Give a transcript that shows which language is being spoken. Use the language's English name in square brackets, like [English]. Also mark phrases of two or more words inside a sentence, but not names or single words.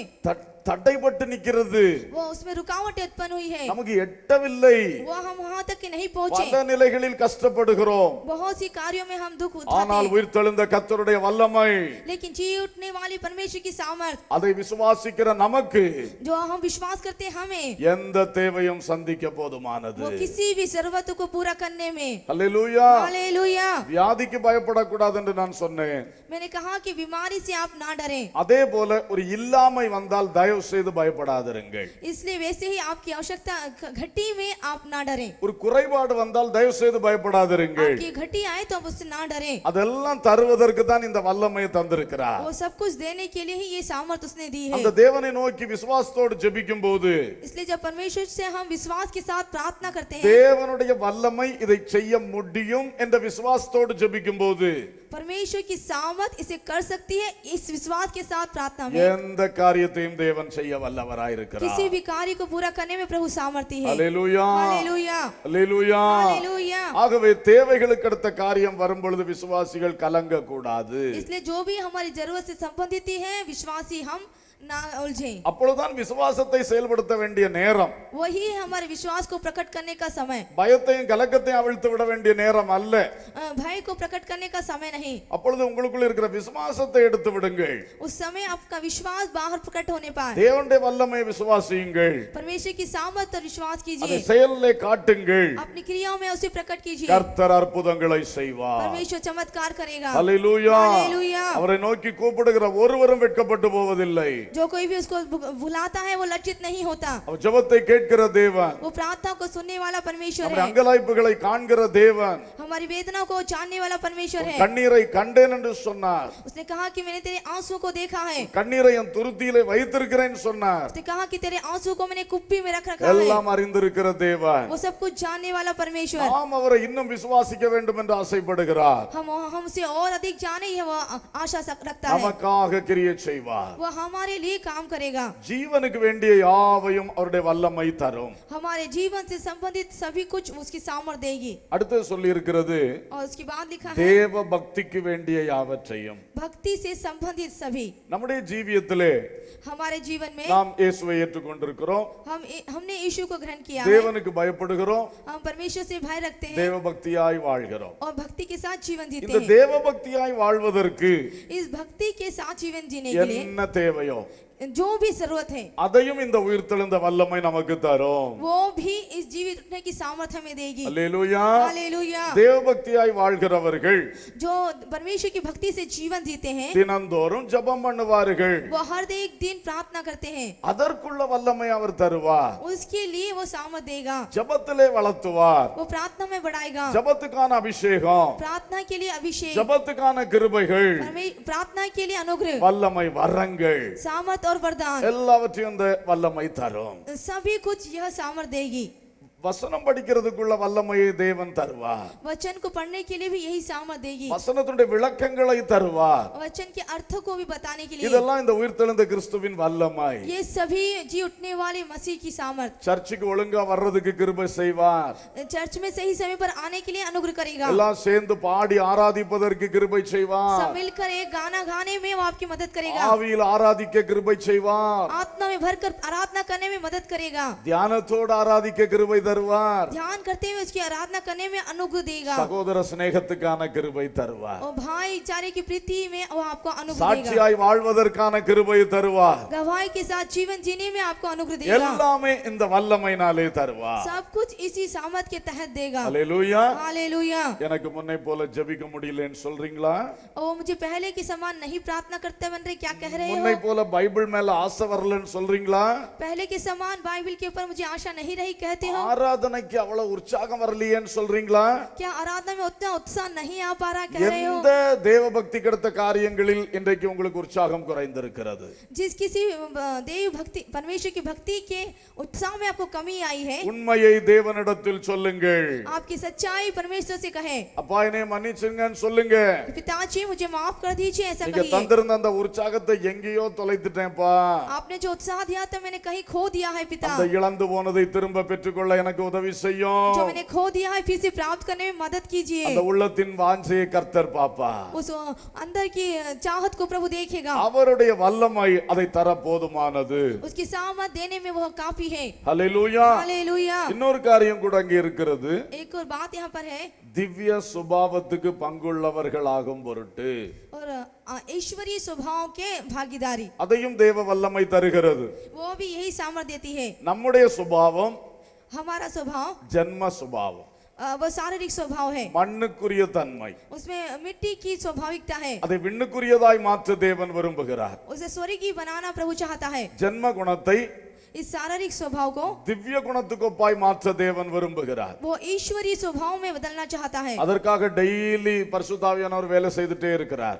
[Tamil] தடைப்பட்டு நிக்கிறது, [Hindi] वो उसमें रुकावटें उत्पन्न हुई है, [Tamil] நமக்கு எட்டவில்லை, [Hindi] वो हम वहां तक के नहीं पहुंचे, [Tamil] பல நிலைகளில் கஷ்டப்படுகிறோம். [Hindi] बहुत सी कार्यों में हम दुख उठाते [Tamil] ஆனால் [Hindi] हैं, [Tamil] உயிர்த்தெழுந்த கர்த்தருடைய வல்லமை, [Hindi] लेकिन जी उठने वाली परमेश्वर की सामर्थ, [Tamil] அதை விசுவாசிக்கிற நமக்கு [Hindi] जो हम विश्वास करते हैं, हमें [Tamil] எந்த தேவையும் சந்திக்க போதுமானது. [Hindi] वो किसी भी जरूरत को पूरा करने में। [Tamil] அல்லேலூயா. [Hindi] हालेलुया। [Tamil] வியாதிக்கு பயப்படக்கூடாது என்று நான் சொன்னேன். [Hindi] मैंने कहा कि बीमारी से आप ना डरें, [Tamil] அதே போல ஒரு இல்லாமை வந்தால் தயவு செய்து பயப்படாதிருங்கள். [Hindi] इसलिए वैसे ही आपकी आवश्यकता घटी में आप ना डरें, [Tamil] ஒரு குறைபாடு வந்தால் தயவு செய்து பயப்படாதிருங்கள். [Hindi] आपकी घटी आए तो आप उससे ना डरें, [Tamil] அதெல்லாம் தருவதற்கு தான் இந்த வல்லமையை தந்திருக்கிறார். [Hindi] वो सब कुछ देने के लिए ही ये सामर्थ उसने दी है। [Tamil] அந்த தேவனை நோக்கி விசுவாசத்தோடு ஜெபிக்கும் போது [Hindi] इसलिए जब परमेश्वर से हम विश्वास के साथ प्रार्थना करते हैं, [Tamil] தேவனுடைய வல்லமை இதை செய்ய முடியும் என்ற விசுவாசத்தோடு ஜெபிக்கும் போது [Hindi] परमेश्वर की सामर्थ इसे कर सकती है, इस विश्वास के साथ प्रार्थना में [Tamil] எந்த காரியத்தையும் தேவன் செய்ய வல்லவராய் இருக்கிறார். [Hindi] किसी भी कार्य को पूरा करने में प्रभु सामर्थी है। [Tamil] அல்லேலூயா. [Hindi] हालेलुया। [Tamil] அல்லேலூயா. [Hindi] हालेलुया। [Tamil] ஆகவே தேவைகளுக்கு அடுத்த காரியம் வரும் பொழுது விசுவாசிகள் கலங்க கூடாது. [Hindi] इसलिए जो भी हमारी जरूरत से संबंधित है, विश्वासी हम ना उलझे, [Tamil] அப்பொழுதுதான் விசுவாசத்தை செயல்படுத்த வேண்டிய நேரம். [Hindi] वही है हमारे विश्वास को प्रकट करने का समय, [Tamil] பயத்தையும் கலக்கத்தையும் அவிழ்த்து விட வேண்டிய நேரம் அல்ல. [Hindi] भय को प्रकट करने का समय नहीं। [Tamil] அப்பொழுது உங்களுக்குள்ள இருக்கிற விசுவாசத்தை எடுத்து விடுங்கள். [Hindi] उस समय आपका विश्वास बाहर प्रकट होने पाए, [Tamil] தேவனுடைய வல்லமை விசுவாசியுங்கள், [Hindi] परमेश्वर की सामर्थ पर विश्वास [Tamil] அதை [Hindi] कीजिए, [Tamil] செயலிலே காட்டுங்கள். [Hindi] अपनी क्रियाओं में उसे प्रकट कीजिए, [Tamil] கர்த்தர் அற்புதங்களை செய்வார். [Hindi] परमेश्वर चमत्कार करेगा। [Tamil] அல்லேலூயா. [Hindi] हालेलुया। [Tamil] அவரை நோக்கி கூப்பிடுகிற ஒருவரும் வெட்கப்பட்டு போவதில்லை. [Hindi] जो कोई भी उसको बुलाता है वो लज्जित नहीं होता, [Tamil] அவர் ஜெபத்தை கேட்கிற தேவன், [Hindi] वो प्रार्थना को सुनने वाला परमेश्वर [Tamil] நம்முடைய [Hindi] है, [Tamil] அங்கலாய்ப்புகளை காண்கிற தேவன். [Hindi] हमारी वेदना को जानने वाला परमेश्वर है। [Tamil] கண்ணீரை கண்டேன் என்று சொன்னார். [Hindi] उसने कहा कि मैंने तेरे आंसुओं को देखा है, [Tamil] கண்ணீரை என் துருத்தியிலே வைத்திருக்கிறேன் சொன்னார். [Hindi] उसने कहा कि तेरे आंसुओं को मैंने कुप्पी में रख रखा है, [Tamil] எல்லாம் அறிந்திருக்கிற தேவன். [Hindi] वो सब कुछ जानने वाला परमेश्वर। [Tamil] நாம் அவரை இன்னும் விசுவாசிக்க வேண்டும் என்று ஆசைப்படுகிறார். [Hindi] हम उसे और अधिक जाने ही वो आशा रखता है, [Tamil] நமக்காக கிரியை செய்வார். [Hindi] वो हमारे लिए काम करेगा, [Tamil] ஜீவனுக்கு வேண்டிய யாவையும் அவருடைய வல்லமை தரும். [Hindi] हमारे जीवन से संबंधित सभी कुछ उसकी सामर्थ देगी। [Tamil] அடுத்து சொல்லி இருக்கிறது, [Hindi] और उसके बाद लिखा है [Tamil] தேவ பக்திக்கு வேண்டிய யாவற்றையும். [Hindi] भक्ति से संबंधित सभी। [Tamil] நம்முடைய ஜீவியத்திலே [Hindi] हमारे जीवन में [Tamil] நாம் இயேசுவை ஏற்றுக்கொண்டிருக்கிறோம், [Hindi] हमने यीशु को ग्रहण किया है, [Tamil] தேவனுக்கு பயப்படுகிறோம், [Hindi] हम परमेश्वर से भय रखते हैं [Tamil] தேவ பக்தியாய் வாழ்கிறோம். [Hindi] और भक्ति के साथ जीवन जीते [Tamil] இந்த [Hindi] हैं। [Tamil] தேவ பக்தியாய் வாழ்வதற்கு [Hindi] इस भक्ति के साथ जीवन जीने के लिए [Tamil] என்ன தேவையோ [Hindi] जो भी जरूरत है, [Tamil] அதையும் இந்த உயிர்த்தெழுந்த வல்லமை நமக்கு தரும். [Hindi] वो भी इस जीवित उठने की सामर्थ हमें देगी। [Tamil] அல்லேலூயா. [Hindi] हालेलुया। [Tamil] தேவ பக்தியாய் வாழ்கிறவர்கள் [Hindi] जो परमेश्वर की भक्ति से जीवन जीते हैं, [Tamil] தினந்தோறும் ஜெபம் பண்ணுவார்கள். [Hindi] वो हर एक दिन प्रार्थना करते हैं, [Tamil] அதற்குள்ள வல்லமை அவர் தருவார். [Hindi] उसके लिए वो सामर्थ देगा, [Tamil] ஜெபத்திலே வளர்த்துவார். [Hindi] वो प्रार्थना में बढ़ाएगा, [Tamil] ஜெபத்துக்கான அபிஷேகம், [Hindi] प्रार्थना के लिए अभिषेक, [Tamil] ஜெபத்துக்கான கிருபைகள், [Hindi] प्रार्थना के लिए अनुग्रह, [Tamil] வல்லமை வரங்கள் [Hindi] सामर्थ और वरदान, [Tamil] எல்லாவற்றையும் இந்த வல்லமை தரும். [Hindi] सभी कुछ यह सामर्थ देगी। [Tamil] வசனம் படிக்கிறதுக்குள்ள வல்லமையை தேவன் தருவார். [Hindi] वचन को पढ़ने के लिए भी यही सामर्थ देगी, [Tamil] வசனத்துடைய விளக்கங்களை தருவார். [Hindi] वचन के अर्थ को भी बताने के लिए। [Tamil] இதெல்லாம் இந்த உயிர்த்தெழுந்த கிறிஸ்துவின் வல்லமை. [Hindi] ये सभी जी उठने वाले मसीह की सामर्थ, [Tamil] சர்ச்சுக்கு ஒழுங்கா வர்றதுக்கு கிருபை செய்வார். [Hindi] चर्च में सही समय पर आने के लिए अनुग्रह करेगा, [Tamil] எல்லாம் சேர்ந்து பாடி ஆராதிப்பதற்கு கிருபை செய்வார். [Hindi] सब मिलकर एक गाना गाने में वो आपकी मदद करेगा, [Tamil] ஆவியில் ஆராதிக்க கிருபை செய்வார். [Hindi] आत्मा में भरकर आराधना करने में मदद करेगा, [Tamil] தியானத்தோடு ஆராதிக்க கிருபை தருவார். [Hindi] ध्यान करते हुए उसकी आराधना करने में अनुग्रह देगा, [Tamil] சகோதர சிநேகத்துக்கான கிருபை தருவார். [Hindi] और भाईचारे की प्रीति में वो आपको अनुग्रह देगा, [Tamil] சாட்சியாய் வாழ்வதற்கான கிருபை தருவார். [Hindi] गवाही के साथ जीवन जीने में आपको अनुग्रह देगा, [Tamil] எல்லாமே இந்த வல்லமையினாலே தருவார். [Hindi] सब कुछ इसी सामर्थ के तहत देगा। [Tamil] அல்லேலூயா. [Hindi] हालेलुया। [Tamil] எனக்கு முன்னை போல ஜெபிக்க முடியலன்னு சொல்றீங்களா? [Hindi] वो मुझे पहले के समान नहीं प्रार्थना करते बन रहे, क्या कह रहे [Tamil] முன்னை [Hindi] हो? [Tamil] போல பைபிள் மேல ஆசை வரலன்னு சொல்றீங்களா? [Hindi] पहले के समान बाइबल के ऊपर मुझे आशा नहीं रही कहते हो? [Tamil] ஆராதனைக்கு அவ்வளவு உற்சாகம் வரலையேன்னு சொல்றீங்களா? [Hindi] क्या आराधना में उतना उत्साह नहीं आ पा रहा कह रहे हो? [Tamil] எந்த தேவ பக்தி கடத்த காரியங்களில் இன்றைக்கு உங்களுக்கு உற்சாகம் குறைந்திருக்கிறது? [Hindi] जिस किसी देव भक्ति परमेश्वर की भक्ति के उत्साह में आपको कमी आई है, [Tamil] உண்மையை தேவனிடத்தில் சொல்லுங்கள். [Hindi] आपकी सच्चाई परमेश्वर से कहे, [Tamil] அப்பா என்னை மன்னிச்சுங்கன்னு சொல்லுங்க. [Hindi] पिताजी मुझे माफ कर दीजिए, ऐसा [Tamil] நீங்க [Hindi] कहिए। [Tamil] தந்திருந்த அந்த உற்சாகத்தை எங்கேயோ தொலைத்துட்டேன்ப்பா. [Hindi] आपने जो उत्साह दिया था मैंने कहीं खो दिया है पिता, [Tamil] அந்த இழந்து போனதை திரும்ப பெற்றுக்கொள்ள எனக்கு உதவி செய்யும். [Hindi] जो मैंने खो दिया है फिर से प्राप्त करने में मदद कीजिए। [Tamil] அந்த உள்ளத்தின் வாஞ்சையை கர்த்தர் பாப்பா. [Hindi] उस अंदर की चाहत को प्रभु देखेगा। [Tamil] அவருடைய வல்லமை அதை தர போதுமானது. [Hindi] उसकी सामर्थ देने में वह काफी है। [Tamil] ஹல்லேலூயா. [Hindi] हालेलुया। [Tamil] இன்னொரு காரியம் கூட அங்கே இருக்கிறது. [Hindi] एक और बात यहाँ पर है, [Tamil] திவ்ய சுபாவத்துக்கு பங்குள்ளவர்களாகும் பொருட்டு [Hindi] और ईश्वरीय स्वभाव के भागीदारी [Tamil] அதையும் தேவ வல்லமை தருகிறது. [Hindi] वो भी यही सामर्थ देती है। [Tamil] நம்முடைய சுபாவம் [Hindi] हमारा स्वभाव [Tamil] ஜன்ம சுபாவம், [Hindi] वो शारीरिक स्वभाव है, [Tamil] மண்ணுக்குரிய தன்மை. [Hindi] उसमें मिट्टी की स्वाभाविकता है। [Tamil] அதை விண்ணுக்குரியதாய் மாற்ற தேவன் விரும்புகிறார். [Hindi] उसे स्वर्गीय बनाना प्रभु चाहता है। [Tamil] ஜன்ம குணத்தை [Hindi] इस शारीरिक स्वभाव को [Tamil] திவ்ய குணத்துக்கொப்பாய் மாற்ற தேவன் விரும்புகிறார். [Hindi] वो ईश्वरीय स्वभाव में बदलना चाहता है। [Tamil] அதற்காக டெய்லி பரிசுத்தாவியானவர் வேலை செய்துட்டே இருக்கிறார்.